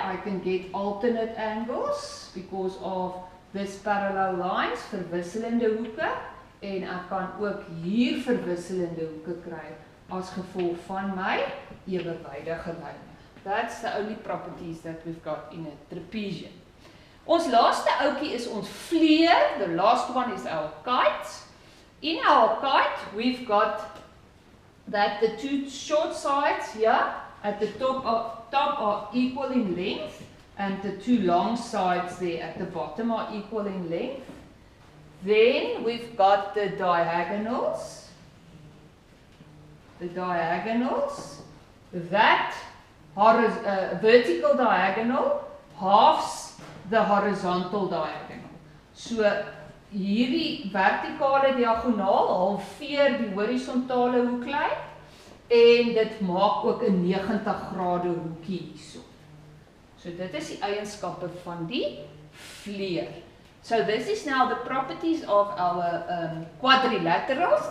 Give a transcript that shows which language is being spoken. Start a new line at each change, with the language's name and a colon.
English: I can get alternate angles because of this parallel lines,
Afrikaans: verwisselende hoeke. En ek kan ook hier verwisselende hoeke kry as gevolg van my ewenwydige lyne.
English: That's the only properties that we've got in a trapezium.
Afrikaans: Ons laaste ouetjie is ons vleer.
English: The last one is our kite. In our kite, we've got that the two short sides here at the top are equal in length, and the two long sides there at the bottom are equal in length. Then we've got the diagonals. The diagonals, that vertical diagonal halves the horizontal diagonal.
Afrikaans: So hierdie vertikale diagonaal halveer die horisontale hoeklyn en dit maak ook 'n 90 grade hoekie hierso. So dit is die eienskappe van die vleer.
English: So this is now the properties of our quadrilaterals.